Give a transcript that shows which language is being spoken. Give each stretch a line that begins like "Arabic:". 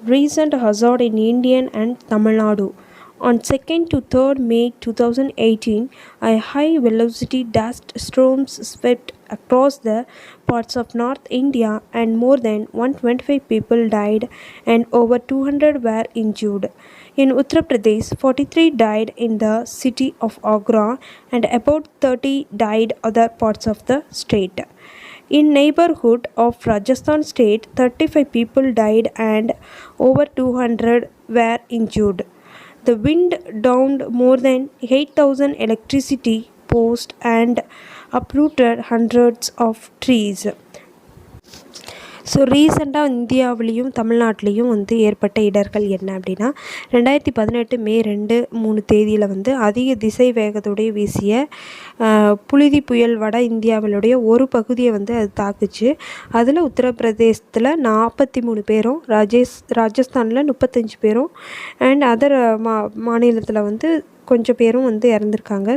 English: Recent hazard in Indian and Tamil Nadu. On 2nd to 3rd May 2018, a high-velocity dust storms swept across the parts of North India and more than 125 people died and over 200 were injured. In Uttar Pradesh, 43 died in the city of Agra and about 30 died other parts of the state. In neighborhood of Rajasthan state, 35 people died and over 200 were injured. The wind downed more than 8,000 electricity posts and uprooted hundreds of trees.
Tamil: So ரீசெண்டாக இந்தியாவிலையும் தமிழ்நாட்டிலையும் வந்து ஏற்பட்ட இடர்கள் என்ன அப்படின்னா, 2018 மே 2-3 தேதியில் வந்து அதிக திசை வேகத்தோடைய வீசிய புழுதி புயல் வட இந்தியாவிலுடைய ஒரு பகுதியை வந்து அது தாக்குச்சு. அதில் உத்தரப்பிரதேசத்தில் 43 பேரும், ராஜஸ்தானில் 35 பேரும் அண்ட் அதர் மாநிலத்தில் வந்து கொஞ்சம் பேரும் வந்து இறந்துருக்காங்க.